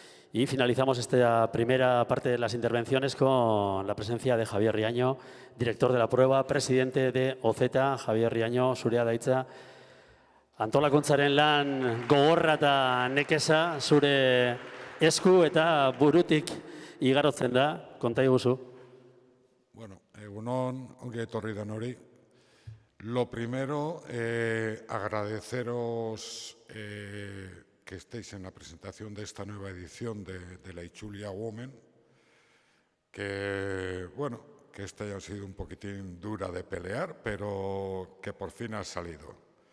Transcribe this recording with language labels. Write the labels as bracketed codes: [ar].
[es] Y finalizamos esta primera parte de las intervenciones con la presencia de Javier Riaño, director de la prueba, presidente de OZ. [eu] Javier Riaño, zurea da hitza. Antolakuntzaren lan gogorra eta nekeza zure esku eta burutik igarotzen da, konta iguzu. Bueno, egunon, ongi etorri denori. [es] Lo primero, agradeceros que estéis en la presentación de esta nueva edición de la Itzulia Women, que, bueno, que esta haya sido un poquitín dura de pelear, pero que por fin ha salido.